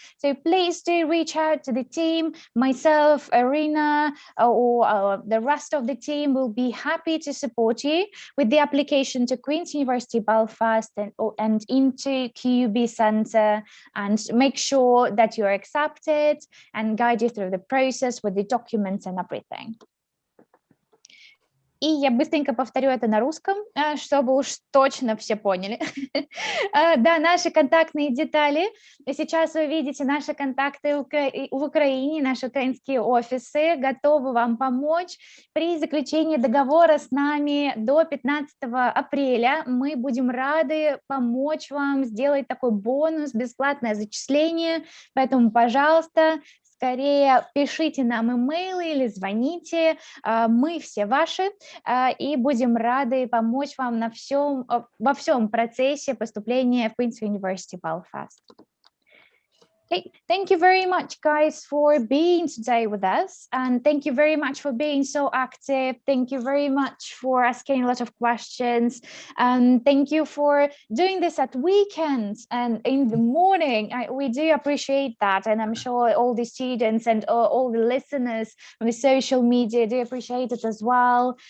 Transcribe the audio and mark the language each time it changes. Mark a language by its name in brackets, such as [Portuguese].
[English] So please do reach out to the team. Myself, Irina, or the rest of the team will be happy to support you with the application to Queen's University Belfast and into QUB Center, and make sure that you're accepted and guide you through the process with the documents and everything. [Russian] И я быстренько повторю это на русском, чтобы уж точно все поняли. Да, наши контактные детали. Сейчас вы видите наши контакты в Украине, наши украинские офисы готовы вам помочь при заключении договора с нами до 15 апреля. Мы будем рады помочь вам сделать такой бонус, бесплатное зачисление. Поэтому, пожалуйста, скорее пишите нам имейлы или звоните, мы все ваши, и будем рады помочь вам во всем процессе поступления в Queen's University Belfast. [English] Okay, thank you very much, guys, for being today with us, and thank you very much for being so active. Thank you very much for asking a lot of questions, and thank you for doing this at weekends and in the morning. We do appreciate that, and I'm sure all the students and all the listeners on the social media do appreciate it as well.